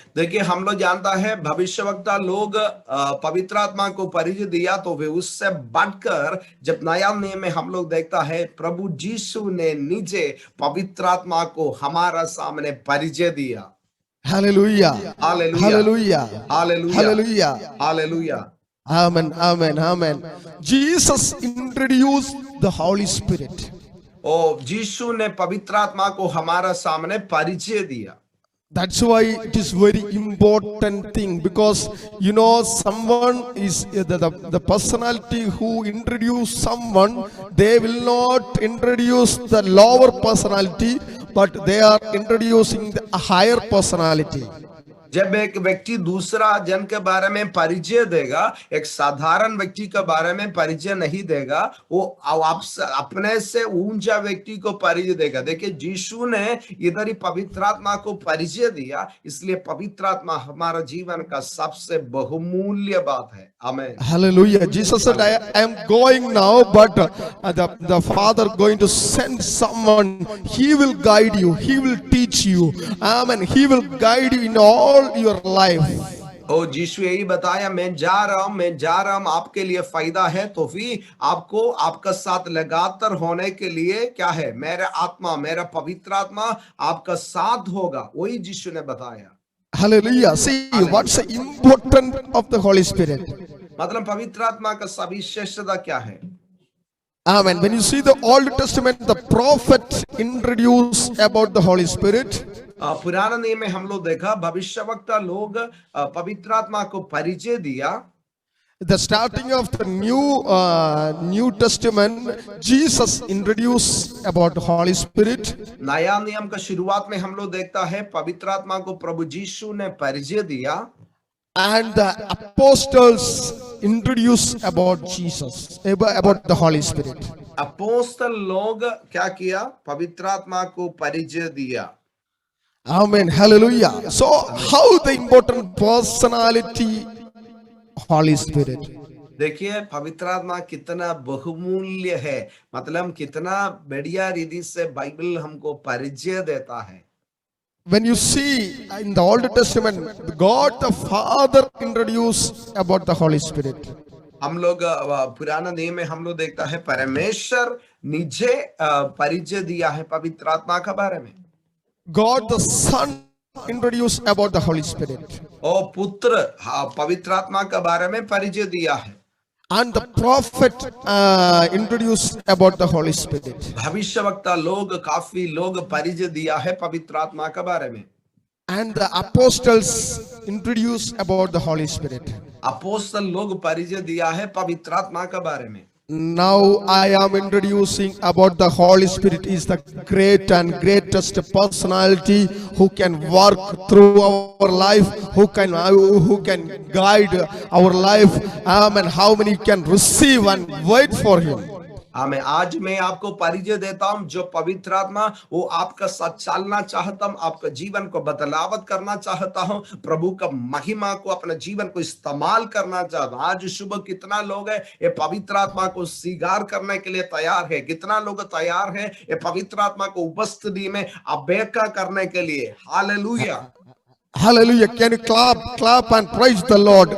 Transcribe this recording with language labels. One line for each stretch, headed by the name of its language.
Hindi: देखिए, हम लोग जानता है भविष्यवक्ता लोग पवित्र आत्मा को परिचय दिया, तो वे उससे बढ़कर जब नया नियम में हम लोग देखता है प्रभु यीशु ने नीचे पवित्र आत्मा को हमारा सामने परिचय दिया।
English: Hallelujah. Hallelujah. Hallelujah. Hallelujah. Hallelujah. Hallelujah. Amen. Amen. Amen. Jesus introduced the Holy Spirit.
Hindi: ओ यीशु ने पवित्र आत्मा को हमारा सामने परिचय दिया।
English: That's why it is very important thing, because someone is the personality who introduce someone, they will not introduce the lower personality, but they are introducing the higher personality.
Hindi: जब एक व्यक्ति दूसरा जन के बारे में परिचय देगा, एक साधारण व्यक्ति के बारे में परिचय नहीं देगा, वो अपने से ऊंचा व्यक्ति को परिचय देगा। देखिए, यीशु ने इधर ही पवित्र आत्मा को परिचय दिया, इसलिए पवित्र आत्मा हमारा जीवन का सबसे बहुमूल्य बात है। आमीन।
English: Hallelujah. Jesus said, I am going now, but the Father going to send someone. He will guide you. He will teach you. Amen. He will guide you in all your life.
Hindi: ओ यीशु यही बताया, मैं जा रहा हूं, आपके लिए फायदा है, तो फिर आपको आपका साथ लगातार होने के लिए क्या है, मेरा आत्मा, मेरा पवित्र आत्मा आपका साथ होगा, वही यीशु ने बताया।
English: Hallelujah. See, what's the importance of the Holy Spirit?
Hindi: मतलब पवित्र आत्मा का सविशेषता क्या है?
English: Amen. When you see the Old Testament, the prophet introduced about the Holy Spirit.
Hindi: पुराना नियम में हम लोग देखा भविष्यवक्ता लोग पवित्र आत्मा को परिचय दिया।
English: The starting of the New Testament, Jesus introduced about the Holy Spirit,
Hindi: नया नियम का शुरुआत में हम लोग देखता है पवित्र आत्मा को प्रभु यीशु ने परिचय दिया
English: and the apostles introduced about Jesus, about the Holy Spirit.
Hindi: अपोस्तल लोग क्या किया? पवित्र आत्मा को परिचय दिया।
English: Amen. Hallelujah. So, how the important personality Holy Spirit?
Hindi: देखिए पवित्र आत्मा कितना बहुमूल्य है, मतलब कितना बढ़िया रीति से बाइबल हमको परिचय देता है।
English: When you see in the Old Testament, God the Father introduced about the Holy Spirit.
Hindi: हम लोग पुराना नियम में हम लोग देखता है परमेश्वर निजे परिचय दिया है पवित्र आत्मा के बारे में।
English: God the Son introduced about the Holy Spirit.
Hindi: और पुत्र पवित्र आत्मा के बारे में परिचय दिया है।
English: And the prophet introduced about the Holy Spirit.
Hindi: भविष्यवक्ता लोग काफी लोग परिचय दिया है पवित्र आत्मा के बारे में।
English: And the apostles introduced about the Holy Spirit.
Hindi: अपोस्तल लोग परिचय दिया है पवित्र आत्मा के बारे में।
English: Now I am introducing about the Holy Spirit is the great and greatest personality who can work through our life, who can guide our life, and how many can receive and wait for Him.
Hindi: मैं आज मैं आपको परिचय देता हूं जो पवित्र आत्मा वो आपका साथ चलना चाहता हूं, आपका जीवन को बदलावत करना चाहता हूं, प्रभु का महिमा को अपने जीवन को इस्तेमाल करना चाहता हूं। आज सुबह कितना लोग है ये पवित्र आत्मा को स्वीकार करने के लिए तैयार है? कितना लोग तैयार है ये पवित्र आत्मा को उपस्थिति में अभेका करने के लिए? Hallelujah.
English: Hallelujah. Can you clap and praise the Lord?